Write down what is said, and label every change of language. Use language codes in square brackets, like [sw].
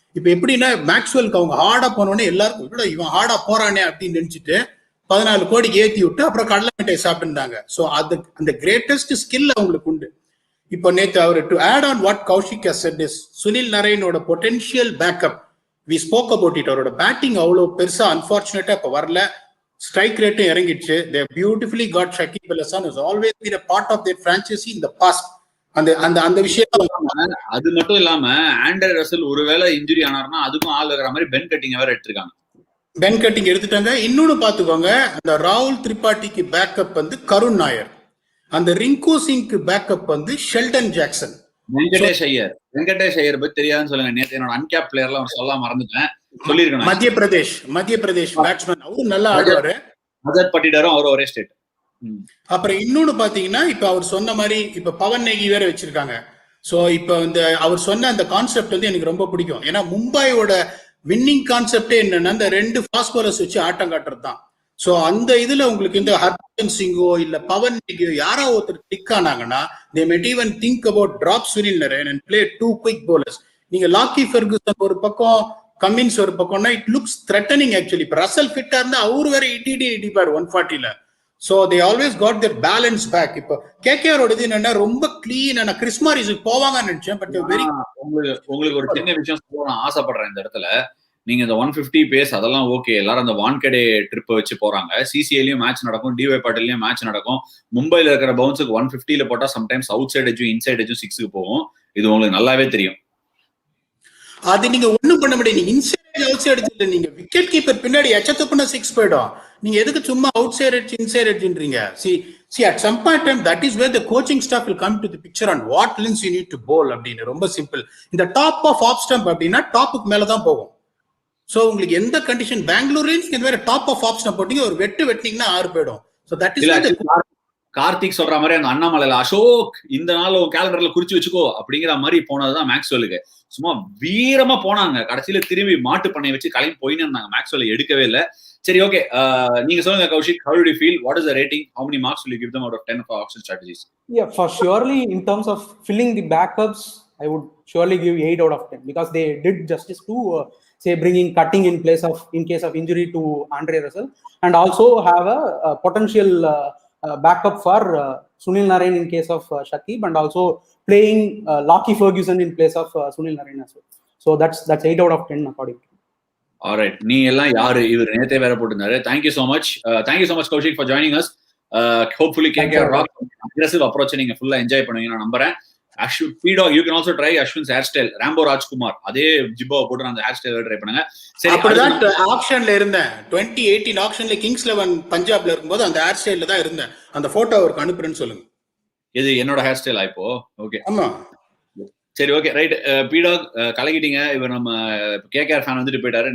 [ta] இப்ப எப்படின்னா மேக்ஸ்வெலுக்கு அவங்க ஹார்டா போனோடனே எல்லாருக்கும் இவன் ஹார்டா போறானே அப்படின்னு நினைச்சிட்டு 14 கோடிக்கு ஏத்தி விட்டு அப்புறம் கடலை மிட்டாய் சாப்பிட்டுருந்தாங்க. ஸோ அந்த கிரேட்டஸ்ட் ஸ்கில் அவங்களுக்கு உண்டு. இப்போ நேற்று hour to add on what Kaushik [en] has said is [ta] Sunil நரேனோட potential backup we spoke about it. அவரோட பேட்டிங் அவ்வளோ பெருசா அன்பார்ச்சுனேட்டா இப்போ வரல. ஸ்ட்ரைக் ரேட்டும் இறங்கிடுச்சு. [en] They beautifully got Shakib Al Hasan, who's always been a part of their franchise in the past. [ta] அந்த விஷயம் அது மட்டும் இல்லாம ஆண்டர் ரசல் ஒருவேளை இன்ஜுரி ஆனார்னா அதுக்கும் ஆள் இருக்கிற மாதிரி பென் கட்டிங் வேற எடுத்திருக்காங்க. பென் கட்டிங் எடுத்துட்டாங்க. இன்னொன்னு பாத்துக்கோங்க, அந்த ராகுல் திரிபாட்டிக்கு பேக்கப் வந்து கருண் நாயர், அந்த ரிங்கு சிங்க்கு பேக்கப் வந்து ஷெல்டன் ஜாக்சன். வெங்கடேஷ் ஐயர் பத்தி தெரியாதுன்னு சொல்லுங்க. நேற்று என்னோட அன்கேப் பிளேயர்லாம் சொல்ல மறந்துட்டேன், சொல்லிருக்கேன். மத்திய பிரதேஷ் பேட்ஸ்மேன், அவரும் நல்லா ஆடுவாரு. அஜத் பட்டிடாரும் அவரும் ஒரே ஸ்டேட். அப்புறம் இன்னொன்னு பாத்தீங்கன்னா இப்ப அவர் சொன்ன மாதிரி இப்ப பவன் நேகி வேற வச்சிருக்காங்க. சோ இப்ப அவர் சொன்ன அந்த கான்செப்ட் வந்து எனக்கு ரொம்ப பிடிக்கும். ஏன்னா மும்பையோட வின்னிங் கான்செப்டே என்னன்னா இந்த 2 ஃபாஸ்ட் பாலர்ஸ் வச்சு ஆட்டம் காட்டுறது தான். சோ அந்த இதுல உங்களுக்கு இந்த ஹர்பஜன் சிங்கோ இல்ல பவன் நேகியோ யாரோ ஒருத்தர் tick ஆனாங்கன்னா [en] they might even think about drop Sunil Narine and play 2 quick bowlers. [ta] நீங்க லாக்கி ஃபெர்குசன் ஒரு பக்கம், கமின்ஸ் ஒரு பக்கம்னா இட் லுக்ஸ் த்ரெட்டனிங் ஆக்சுவலி. இப்ப ரசல் ஃபிட்டா இருந்தா அவரு வேற இடிப்பார் 140ல. [en] So they always got their balance back. [ta] இப்போ கேகேஆரோட இது என்னன்னா ரொம்ப கிளீன். நான் கிறிஸ்மாரிஸுக்கு போவாங்கன்னு நினைச்சேன். [en] but very [ta] உங்களுக்கு ஒரு சின்ன விஷயம் சொல்ல நான் ஆசைப்படுறேன் இந்த இடத்துல. நீங்க இந்த 150 பேஸ் அதெல்லாம் ஓகே, எல்லாரும் அந்த வான்கடே ட்ரிப் வச்சு போறாங்க. சிசிஐலயும் மேட்ச் நடக்கும், டிஒய் பாட்டிலையும் மேட்ச் நடக்கும். மும்பைல இருக்கிற பவுன்ஸுக்கு 150ல போட்டா சம்டைம்ஸ் அவுட் சைட் எஜும் இன்சைட் எஜும் 6க்கு போகும். இது உங்களுக்கு நல்லாவே தெரியும். அது நீங்க ஒண்ணும் பண்ண முடியாது. நீங்க இன்சைட் அவுட் சைட் இல்ல, நீங்க விக்கெட் கீப்பர் பின்னாடி எச்சத்துக்குன்னா 6 போயிடும். நீங்க எதுக்கு சும்மா out side edge inside எட்ஜ்ன்றீங்க? [en] see at some point time that is where the coaching staff will come to the picture on what lengths you need to bowl [ta] அப்படின்னு. ரொம்ப simple. இந்த டாப் ஆஃப் ஆஃப் ஸ்டம்ப் அப்படின்னா டாப்புக்கு மேல தான் போகும். So உங்களுக்கு எந்த condition பெங்களூர்ல நீங்க இந்த மாதிரி டாப் ஆஃப் ஆஃப் ஸ்டம்ப் போட்டீங்க, ஒரு வெட்டினீங்கன்னா 6 போயிடும். [en] so that is [ta] கார்த்திக் சொல்ற மாதிரி அந்த அண்ணாமலையில அசோக் இந்த நாள் கேலண்டர்ல குறிச்சு வச்சுக்கோ அப்படிங்கிற மாதிரி போனதுதான் மேக்ஸ்வெலுக்கு. சும்மா வீரமா போனாங்க. கடைசியில திரும்பி மாட்டு பண்ணை வச்சு கிளம்பி போயின்னு இருந்தாங்க. மேக்ஸ்வெல் எடுக்கவே இல்லை. சரி, ஓகே, நீங்க சொல்லுங்க Kaushik, [en] how did you feel? What is the rating? How many marks will you give them out of 10 for auction strategies? Yeah, for surely in terms of filling the backups, I would surely give 8 out of 10 because they did justice to say bringing cutting in case of injury to Andre Russell, and also have a potential backup for Sunil Narine in case of Shakib, and also playing Lockie Ferguson in place of Sunil Narine as well. So that's 8 out of 10 according to me. Alright, [ta] நீ எல்லாம் யாரு? இவர் நேத்தே வேற போட்டிருந்தாரு. [en] Thank you so much Kaushik for joining us. Hopefully KKR rock aggressive approach [ta] நீங்க ஃபுல்லா enjoy பண்ணுவீங்க நான் நம்புறேன். [en] Ashwin, PDogg, you can also try Ashwin's hairstyle. [ta] Rambo Rajkumar அதே ஜிப்பாவை போட்டு அந்த ஹேர் ஸ்டைல் ட்ரை பண்ணுங்க. சரி, அப்படிதான் ஆக்ஷன்ல இருந்தேன். 2018 ஆக்ஷன்ல கிங்ஸ் 11 பஞ்சாப்ல இருக்கும்போது அந்த ஹேர் ஸ்டைல்ல தான் இருந்தேன். அந்த போட்டோ அவருக்கு அனுப்புறேன்னு சொல்லுங்க. இது என்னோட ஹேர் ஸ்டைல் இப்போ. ஓகே, ஆமா, சரி, ஓகே, ரைட். PDogg கலக்கிட்டீங்க. இவர் நம்ம கேகேஆர் ஃபேன் வந்துட்டு போயிட்டாரு.